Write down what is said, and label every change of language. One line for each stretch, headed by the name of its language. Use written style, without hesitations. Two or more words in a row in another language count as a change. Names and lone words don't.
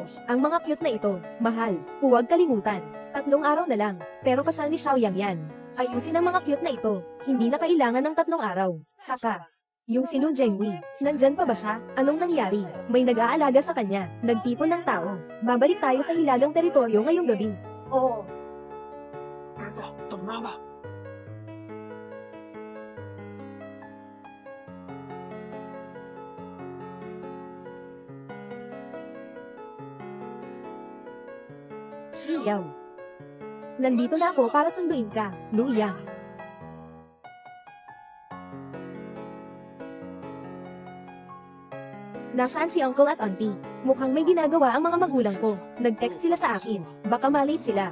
Filipino: Ang mga cute na ito, mahal, huwag kalimutan. 3 araw na lang, pero kasal ni Xiaoyang yan. Ayusin ang mga cute na ito, hindi na kailangan ng 3 araw. Saka, Yung si Lu Zhengwei, nandyan pa ba siya? Anong nangyari? May nag-aalaga sa kanya, nagtipon ng tao. Babalik tayo sa hilagang teritoryo ngayong gabi. Oo.
Chinese: 儿子，等妈妈。
Filipino: Xiao. Nandito na ako para sunduin ka, Lu Yang. Nasaan si uncle at auntie? Mukhang may ginagawa ang mga magulang ko. Nag-text sila sa akin. Baka malate sila.